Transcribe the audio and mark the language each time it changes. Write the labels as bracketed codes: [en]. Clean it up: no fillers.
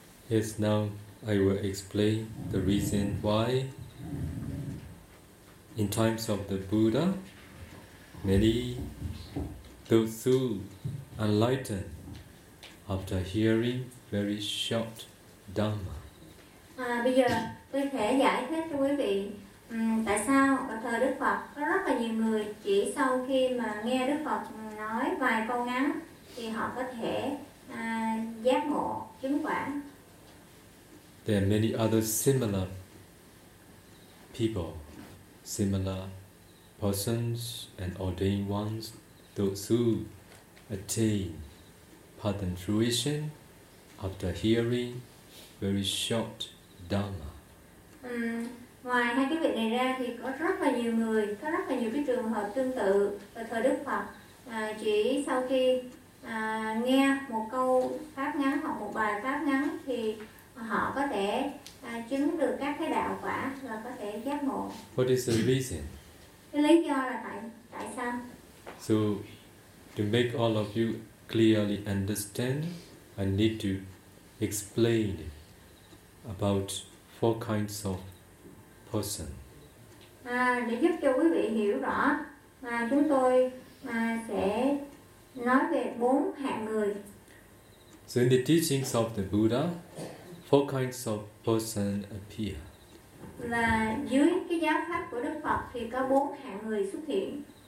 [en] Yes, now I will explain the reason why in times of the Buddha, many those who enlightened after hearing very short Dhamma. [vi] Bây giờ tôi sẽ giải thích cho quý vị. Tại sao ở thời Đức Phật có rất là nhiều người chỉ sau khi mà nghe Đức Phật nói vài câu ngắn thì họ có thể giác ngộ chứng quả. [en] There are many other similar people, similar persons and ordained ones, those who attain pardon fruition after hearing very short Dhamma. [vi] Ngoài hai cái việc này ra thì có rất là nhiều người, có rất là nhiều cái trường hợp tương tự ở thời Đức Phật chỉ sau khi nghe một câu pháp ngắn hoặc một bài pháp ngắn thì họ có thể chứng được các cái đạo quả và có thể giác ngộ. [en] What is the reason? [vi] Cái lý do là tại sao? [en] So, to make all of you clearly understand, I need to explain about four kinds of person. [vi] Để giúp cho quý vị hiểu rõ, chúng tôi sẽ nói về bốn hạng người. [en] So in the teachings of the Buddha, four kinds of person appear. [vi] Là dưới cái giáo pháp của Đức Phật thì có bốn hạng người xuất hiện.